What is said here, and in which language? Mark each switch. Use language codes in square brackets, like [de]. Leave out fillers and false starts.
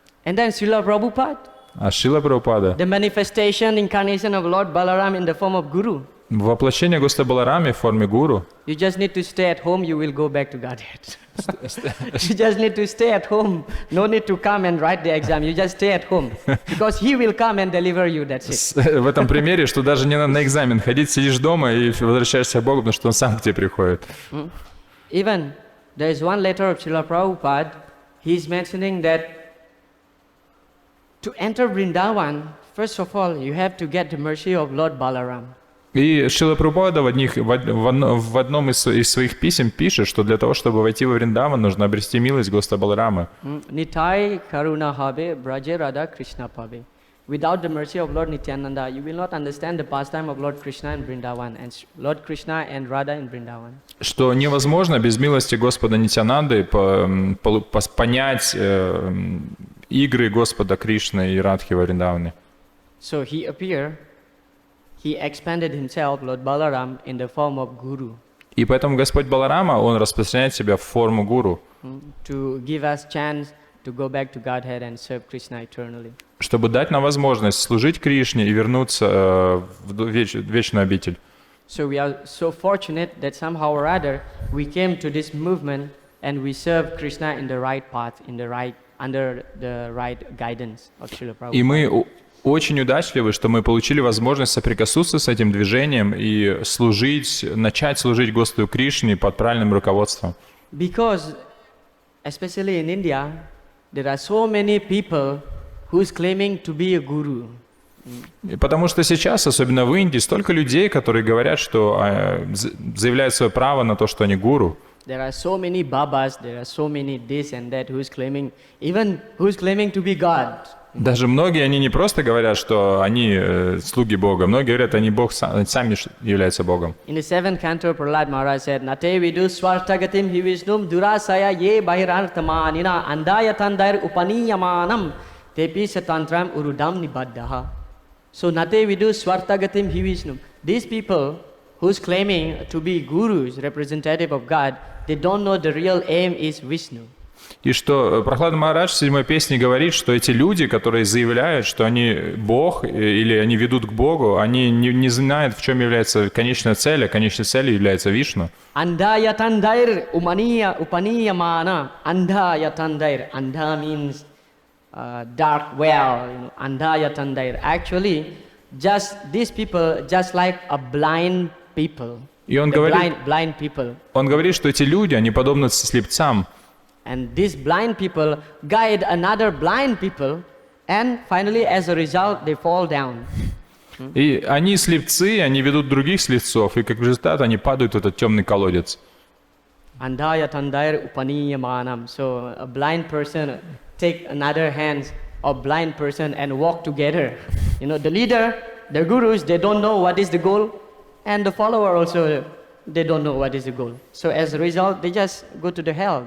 [en] And then Srila Prabhupada, [ru] А Шрила Прабхупада, [en] the manifestation, incarnation of Lord Balaram in the form of Guru. [ru] воплощение Господа Баларами в форме гуру. [en] You just need to stay at home. You will go back to Godhead. You just need to stay at home. No need to come and write the exam. You just stay at home because He will come and deliver you. That's it. [ru] В этом примере, что даже не надо на экзамен ходить, сидишь дома и возвращаешься к Богу, потому что Он сам к тебе приходит. [en] Even there is one letter of Srila Prabhupada. He is mentioning that to enter Vrindavan, first of all, you have to get the mercy of Lord Balaram. [ru] И Шрила Прабхупада в одном из своих писем пишет, что для того, чтобы войти во Вриндаван, нужно обрести милость Господа Баларамы. [bn] Nitai karuna habe braje radha Krishna pabe. [en] Without the mercy of Lord Nityananda, you will not understand the pastime of Lord Krishna in Vrindavan and Lord Krishna and Radha in Vrindavan. [ru] Что невозможно без милости Господа Нитянанды понять игры Господа Кришны и Радхи во Вриндаване. [en] So he appeared. He expanded himself, Lord Balaram, in the form of Guru. [ru] И поэтому Господь Баларама, Он распространяет себя в форму гуру, [en] To give us chance to go back to Godhead and serve Krishna eternally. [ru] чтобы дать нам возможность служить Кришне и вернуться в вечную обитель. [en] So we are so fortunate that somehow or other we came to this movement and we serve Krishna in the right path, under the right guidance of Srila Prabhupada. [ru] И мы очень удачливы, что мы получили возможность соприкоснуться с этим движением и начать служить Господу Кришне под правильным руководством. [en] Because, especially in India, there are so many people who's claiming to be a guru. [ru] И потому что сейчас, особенно в Индии, столько людей, которые говорят, что заявляют свое право на то, что они гуру. [en] There are so many babas, there are so many this and that who's claiming to be God. [ru] Даже многие, они не просто говорят, что они слуги Бога, многие говорят, они Бог сами являются Богом. [en] In the 7th canto, Prahlad Maharaj said, [sa] Nate vidu swartagatim hi visnum durasaya ye bahirartamanina andayatandair upaniyamanam tepi satantram urudam nibaddaha. So Nate vidu swartagatim hi visnum. [en] These people who's claiming to be gurus, representative of God, they don't know the real aim is Vishnu. [ru] И что Прахлад Махарадж в 7-й песне говорит, что эти люди, которые заявляют, что они Бог или они ведут к Богу, они не знают, в чем является конечная цель, а конечной целью является Вишну. [sa] Andayatandair upaniyamana. [en] Andayatandair. Anda means dark well. [sa] Andayatandair. [en] Actually, just these people, just like a blind people. [ru] И он говорит, [en] blind people. [ru] Он говорит, что эти люди, они подобны слепцам. [en] And these blind people guide another blind people, and finally, as a result, they fall down. [ru] И они слепцы, они ведут других слепцов, и как результат они падают в этот темный колодец. [sa] Andayatandair upaniyamanam. [en] So a blind person take another hand of blind person and walk together. The leader, the gurus, they don't know what is the goal, and the follower also, they don't know what is the goal. So as a result, they just go to the hell.